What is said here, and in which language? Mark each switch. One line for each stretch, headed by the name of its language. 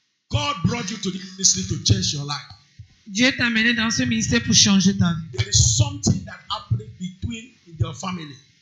English: God brought you to this ministry to change your life.
French: Dieu t'a amené dans ce ministère pour changer ta vie.
English: There is something that happened between your family.